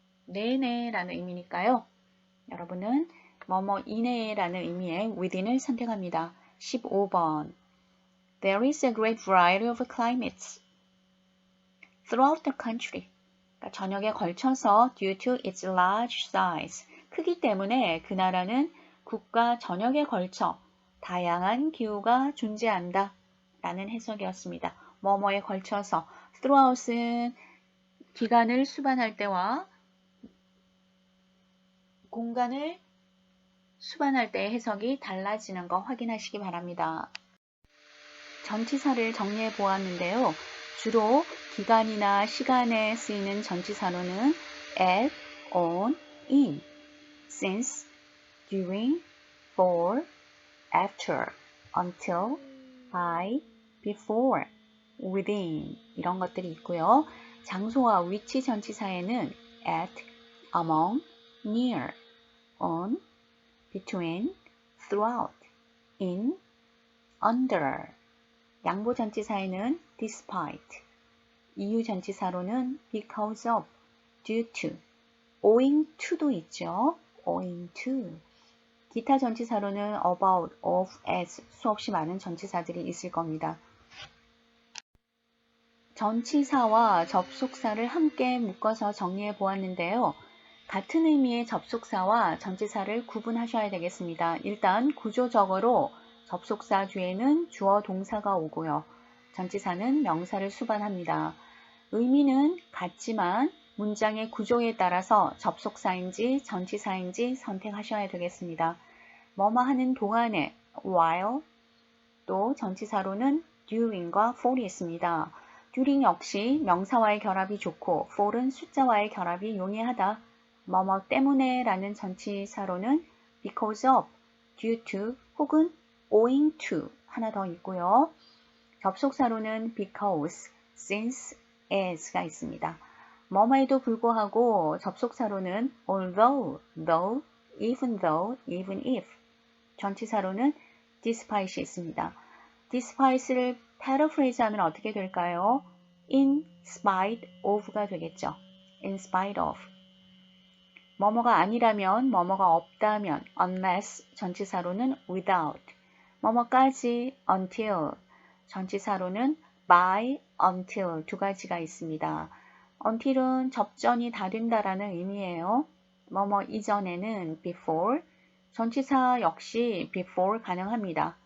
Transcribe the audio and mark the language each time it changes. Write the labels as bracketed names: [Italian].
[Korean] 내내라는 의미니까요. 여러분은 뭐뭐 이내라는 의미의 within을 선택합니다. 15번. [English] There is a great variety of climates throughout the country. [Korean] 그러니까 전역에 걸쳐서 [English] due to its large size. [Korean] 크기 때문에 그 나라는 국가 전역에 걸쳐 다양한 기후가 존재한다. 라는 해석이었습니다. 뭐뭐에 걸쳐서 throughout은 기간을 수반할 때와 공간을 수반할 때의 해석이 달라지는 거 확인하시기 바랍니다. 전치사를 정리해 보았는데요. 주로 기간이나 시간에 쓰이는 전치사로는 at, on, in, since, during, for, after, until, by, before, within 이런 것들이 있고요. 장소와 위치 전치사에는 at, among, near, on, between, throughout, in, under. 양보 전치사에는 despite, 이유 전치사로는 because of, due to, owing to도 있죠. owing to. 기타 전치사로는 about, of, as 수없이 많은 전치사들이 있을 겁니다. 전치사와 접속사를 함께 묶어서 정리해 보았는데요. 같은 의미의 접속사와 전치사를 구분하셔야 되겠습니다. 일단 구조적으로 접속사 뒤에는 주어 동사가 오고요. 전치사는 명사를 수반합니다. 의미는 같지만 문장의 구조에 따라서 접속사인지 전치사인지 선택하셔야 되겠습니다. 뭐뭐 하는 동안에 while, 또 전치사로는 during과 for이 있습니다. during 역시 명사와의 결합이 좋고 for은 숫자와의 결합이 용이하다. 뭐뭐 때문에 라는 전치사로는 because of, due to 혹은 owing to 하나 더 있고요. 접속사로는 because, since, as가 있습니다. 뭐뭐에도 불구하고 접속사로는 although, though, even though, even if. 전치사로는 despite이 있습니다. despite를 paraphrase 하면 어떻게 될까요? in spite of가 되겠죠. in spite of. 뭐뭐가 아니라면, 뭐뭐가 없다면, unless 전치사로는 without. 뭐뭐까지 until 전치사로는 by, until 두 가지가 있습니다. until은 접전이 다 된다라는 의미예요. 뭐뭐 이전에는 before, 전치사 역시 before 가능합니다.